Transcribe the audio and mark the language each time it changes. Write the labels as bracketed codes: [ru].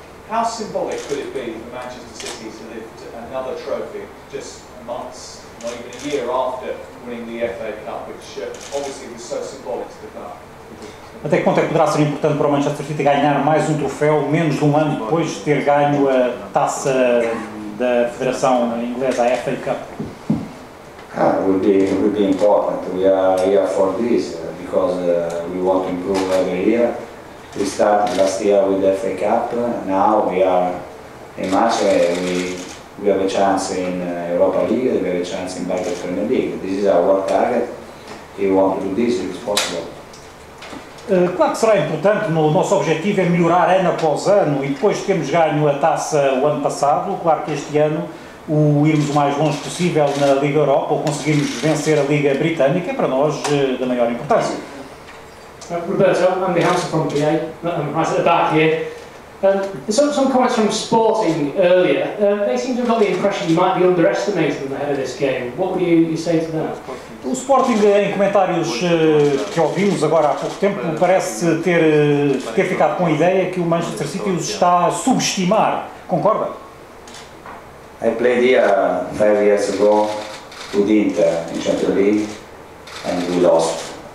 [en] How symbolic could it be for Manchester City to lift another trophy just months, not even a year after winning the FA Cup, which obviously was so symbolic to the club. [pt] Até que ponto é que poderá ser importante para o Manchester City ganhar mais um troféu, menos de um ano depois de ter ganho a taça da Federação Inglesa, a FA Cup? [en] Will be important. We are here for this because we want to improve every year. We started last year with the FA Cup. Now we are in March. We have a chance in Europa League. We have a chance in Belgian Premier League. This is our target. We want to do this if it's possible. [pt] Claro que será importante, o nosso objetivo é melhorar ano após ano e depois de termos ganho a taça o ano passado, claro que este ano o irmos o mais longe possível na Liga Europa ou conseguirmos vencer a Liga Britânica é para nós da maior importância. [en] Roberto, Andy Hansen from PA, right at the back here. Some comments from Sporting earlier. They seem to have got the impression you might be underestimating them ahead of this game. What would you say to that? [pt] O Sporting, em comentários que ouvimos agora há pouco tempo, parece ter ficado com a ideia que o Manchester City os está a subestimar. Concorda? [en] I played here 5 years ago with Inter in Champions League and we lost.